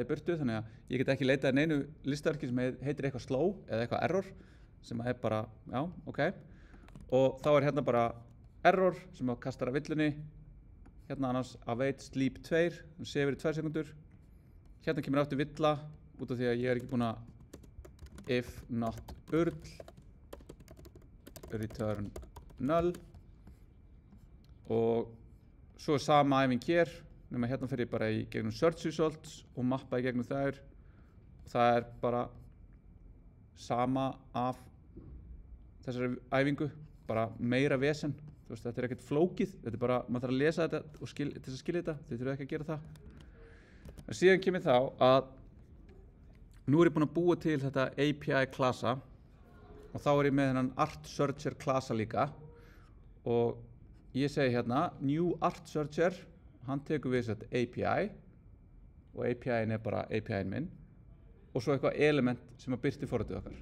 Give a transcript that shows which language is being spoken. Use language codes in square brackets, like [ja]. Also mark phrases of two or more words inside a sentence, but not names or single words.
[is] ég burtu, þannig að ég get ekki leitað neinu listaverki sem heitir eitthvað slow eða eitthvað error, sem er bara, já, ok, og þá er hérna bara error sem kastar af villunni, hérna annars [en] await sleep [is] 2, sem sefur í 2 sekundur, hérna kemur aftur villa, út af því að ég er ekki búinn að [en] if not url, return null, [is] og svo er sama æfing hér, nema hérna fer ég bara í gegnum search results og mappa í gegnum þær. Það er bara sama af þessari æfingu, bara meira vesen. Þú veist, þetta er ekkert flókið, þetta er bara, maður þarf að lesa þetta og til þess að skilja þetta, þið þurfum ekki að gera það. En síðan kemur þá að nú er ég búinn að búa til þetta API klasa og þá er ég með þennan [en] art searcher [is] klasa líka og ég segi hérna, [en] new art searcher, [is] hann tekur við þetta API og API-in er bara API-in minn og svo eitthvað element sem að birti forritið okkar.